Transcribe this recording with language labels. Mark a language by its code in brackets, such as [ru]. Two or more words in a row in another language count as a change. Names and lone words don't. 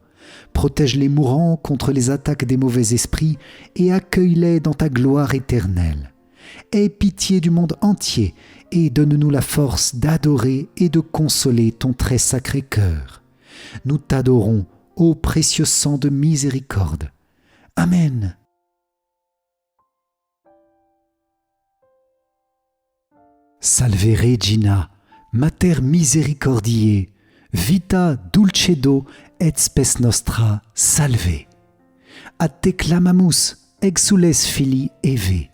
[fr] Protège les mourants contre les attaques des mauvais esprits et accueille-les dans ta gloire éternelle. Aie pitié du monde entier et donne-nous la force d'adorer et de consoler ton très sacré cœur. Nous t'adorons, ô précieux sang de miséricorde. Amen. [la] Salve Regina, Mater misericordiae, vita dulcedo et spes nostra, salve. A te clamamus, exules filii Eve.